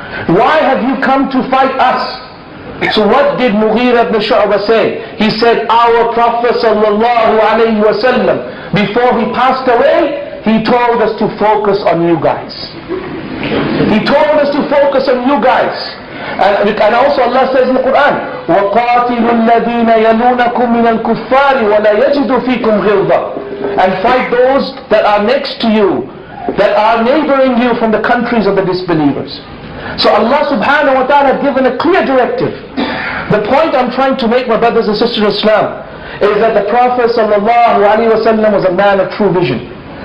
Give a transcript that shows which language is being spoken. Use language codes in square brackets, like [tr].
[en] Why have you come to fight us? So what did Mughira ibn Shu'bah say? He said, our Prophet sallallahu alayhi wa sallam, before he passed away, he told us to focus on you guys. He told us to focus on you guys. [ar] And also Allah says in the Quran, وَقَاتِلُوا الَّذِينَ يَلُونَكُمْ مِنَ الْكُفَّارِ وَلَا يَجِدُوا فِيكُمْ غِلْظَةً. [en] And fight those that are next to you, that are neighboring you from the countries of the disbelievers. So Allah subhanahu wa ta'ala has given a clear directive. The point I'm trying to make, my brothers and sisters in Islam, is that the Prophet sallallahu alaihi wasallam was a man of true vision.